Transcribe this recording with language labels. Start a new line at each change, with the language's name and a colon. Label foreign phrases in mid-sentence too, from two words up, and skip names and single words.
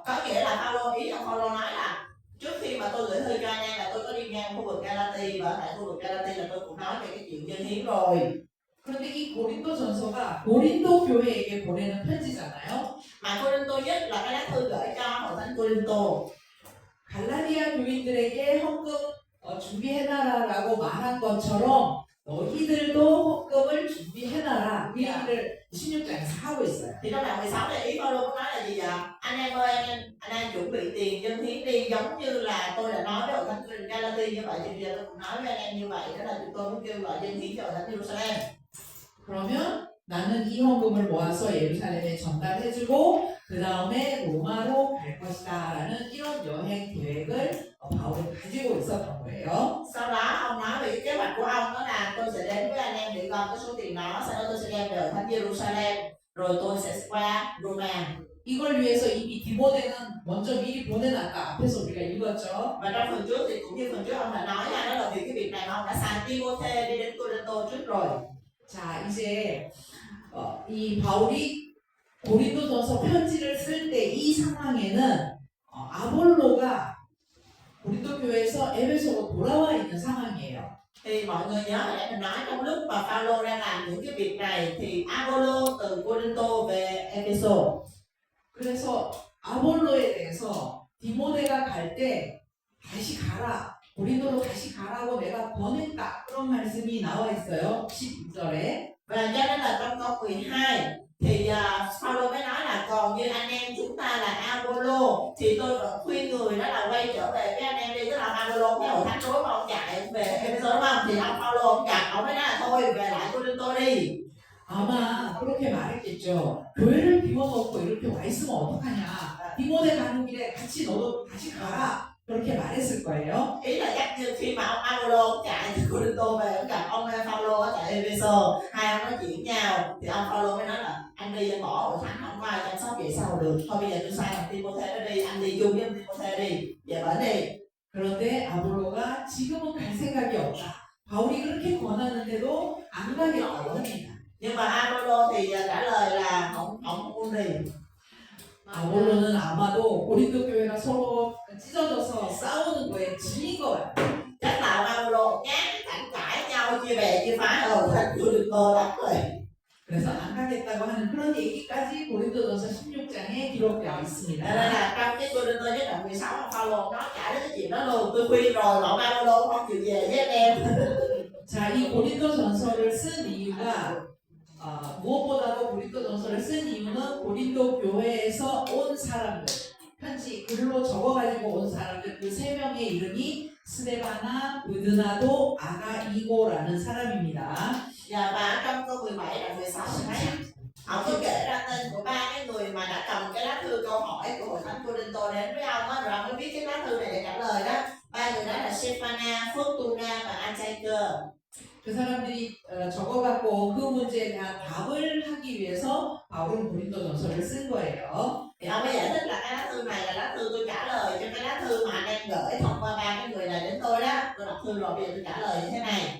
Vietnamese: Có nghĩa là Phaolô, ý ông Phaolô nói là trước khi mà tôi gửi thư cho anh em là tôi có đi ngang khu vực Galatia và tại khu vực Galatia là tôi cũng nói về cái chuyện dân hiến rồi.
Korean: 그런데 이 고린도 전서가 고린도 교회에게 보내는 편지잖아요.
Vietnamese: Mà Cô-rinh-tô nhất là cái lá thư gửi cho hội thánh Cô-rinh-tô.
Korean: 갈라디아 교인들에게 헌금 준비해놔라라고 말한 것처럼 너희들도 헌금을 준비해놔라 그 얘기를 16장에서 하고 있어요.
Vietnamese: Thì trong đoạn 16 này ý Phaolô có nói là gì vậy? Anh em ơi, anh em chuẩn bị tiền dân hiến đi, giống như là tôi đã nói với hội thánh Cô-rinh Galatia như vậy thì bây giờ tôi cũng nói với anh em như vậy, đó là chúng tôi muốn kêu gọi dân hiến cho hội thánh Jerusalem.
Korean: 그러면 나는 이 헌금을 모아서 예루살렘에 전달해주고 그 다음에 로마로 갈 것이다라는 이런 여행 계획을 바울이 가지고 있었던 거예요.
Vietnamese: Sau đó ông nói về cái kế hoạch của ông đó là tôi sẽ đến với anh em để gom cái số tiền đó, sau đó tôi sẽ đem về hội thánh Jerusalem, rồi tôi sẽ qua Roma.
Korean: 이걸 위해서 이미 디모데는 먼저 미리 보내놨다. 앞에서 우리가 읽었죠.
Vietnamese: Và trong phần trước thì cũng như phần trước ông đã nói là đó là vì cái việc này mà ông đã sai Timôthê đi đến Cô-rinh-tô trước rồi.
Korean: 자 이제 이 바울이 고린도전서 편지를 쓸 때 이 상황에는 아볼로가 고린도 교회에서 에베소로 돌아와 있는 상황이에요.
Vietnamese: Thì mọi người nhớ hồi nãy mình nói trong lúc mà Phaolô đang làm những cái việc này thì Apollo từ Cô-rinh-tô về Epheso.
Korean: 그래서 아볼로에 대해서 디모데가 갈 때 다시 가라. 고린도로 다시 가라고 내가 보냈다. 그런 말씀이 나와 있어요. 12절에.
Vietnamese: Và cho nên là trong câu 12 thì Phaolô mới nói là còn như anh em chúng ta là Apollo thì tôi vẫn khuyên người đó là quay trở về với anh em đi, tức là Apollo cái hội thánh đối mà ông chạy về Epheso đúng không? Thì ông Phaolô ông gặp ông mới nói là thôi về lại Cô-rinh-tô đi.
Korean: 아마 그렇게 말했겠죠. 교회를 비워놓고 이렇게 와 있으면 어떡하냐. 디모데 가는 길에 같이 너도 다시 가라. 그렇게 말했을 거예요.
Vietnamese: Ý là chắc như khi mà ông Apollo chạy từ Cô-rinh-tô về ông gặp ông Phaolô ở tại Epheso, hai ông nói chuyện nhau thì ông Phaolô mới nói là anh đi anh bỏ hội thánh không có ai chăm sóc vậy sao được, thôi bây giờ tôi sai thằng Timôthê nó đi, anh đi chung với ông Timôthê đi, về bển đi.
Korean: 그런데 아볼로가 지금은 갈 생각이 없다. 바울이 그렇게 권하는데도 안 가겠다고 합니다.
Vietnamese: Nhưng mà Apollo thì trả lời là không muốn đi.
Korean: 아볼로는 아마도 고린도 교회가 서로 찢어져서 싸우는 거에 질린 것 같아요.
Vietnamese: Chắc là ông Apollo chán cảnh cãi nhau chia bè chia phái ở thành Cô-rinh-tô lắm rồi.
Korean: 그래서 안 가겠다고 하는 그런 얘기까지 고린도전서 16장에 기록되어
Vietnamese: Cho
Korean: 있습니다.
Vietnamese: nên là trong cái Cô-rinh-tô nhất đoạn 16 ông Phaolô nói cả đến cái chuyện đó luôn, tôi khuyên rồi mà ông Apollo không chịu về với anh em.
Korean: 자, 이 고린도전서를 쓴 이유가 무엇보다도 고린도전서를 쓴 이유는 고린도 교회에서 온 사람들, 편지 글로 적어가지고 온 사람들 그 세 명의 이름이 스데바나, 브드나도, 아가이고라는 사람입니다.
Vietnamese: Và trong câu 17 đoạn 16 mình thấy ông có kể ra tên của ba cái người mà đã cầm cái lá thư câu hỏi của hội thánh Cô-rinh-tô đến với ông á, rồi ông mới viết cái lá thư này để trả lời đó. Ba người đó là Sephana, Fortuna và Antiochus.
Korean: 그 사람들이 적어갖고 그 문제에 대한 답을 하기 위해서 바울은 고린도전서를 쓴 거예요.
Vietnamese: Thì ông mới giải thích là cái lá thư này là lá thư tôi trả lời cho cái lá thư mà anh em gửi thông qua ba cái người này đến tôi đó. Tôi đọc thư rồi bây giờ tôi trả lời như thế này.